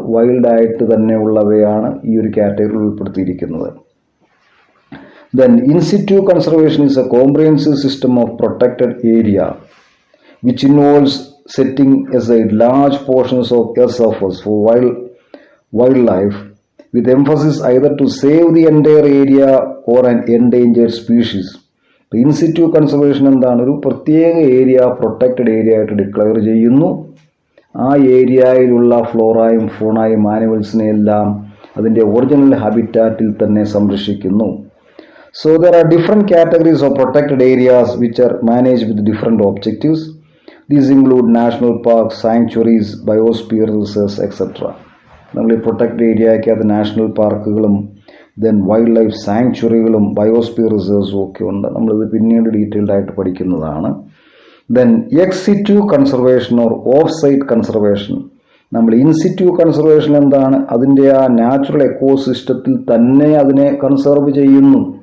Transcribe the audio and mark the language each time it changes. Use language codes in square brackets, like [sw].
[ml] വൈൽഡായിട്ട് തന്നെ ഉള്ളവയാണ് ഈ ഒരു കാറ്റഗറിയിൽ ഉൾപ്പെടുത്തിയിരിക്കുന്നത്. [en] Then in situ conservation is a comprehensive system of protected area which involves setting aside large portions of earth surface for wildlife, with emphasis either to save the entire area or an endangered species. [ml] In situ conservation എന്താണ്? ഒരു പ്രത്യേക area protected area ആയിട്ട് declare ചെയ്യുന്നു. ആ ഏരിയയിലുള്ള ഫ്ലോറായും ഫോണായും ആനിമൽസിനെ എല്ലാം അതിൻ്റെ original ഹാബിറ്റാറ്റിൽ തന്നെ സംരക്ഷിക്കുന്നു. [en] So there are different categories of protected areas which are managed with different objectives. These include national parks, sanctuaries, biosphere reserves, etc. [ml] നമ്മൾ ഈ പ്രൊട്ടക്റ്റഡ് ഏരിയയ്ക്കകത്ത് നാഷണൽ പാർക്കുകളും ദെൻ വൈൽഡ് ലൈഫ് സാങ്ച്വറികളും ബയോസ്ഫിയർ റിസർവ്സും ഒക്കെ ഉണ്ട്. നമ്മളിത് പിന്നീട് ഡീറ്റെയിൽഡ് ആയിട്ട് പഠിക്കുന്നതാണ്. Then X situ conservation or of site conservation. നമ്മൾ ഇൻസിറ്റു കൺസർവേഷൻ എന്താണ്? അതിൻ്റെ ആ നാച്ചുറൽ എക്കോസിസ്റ്റത്തിൽ തന്നെ അതിനെ കൺസർവ് ചെയ്യുന്നു.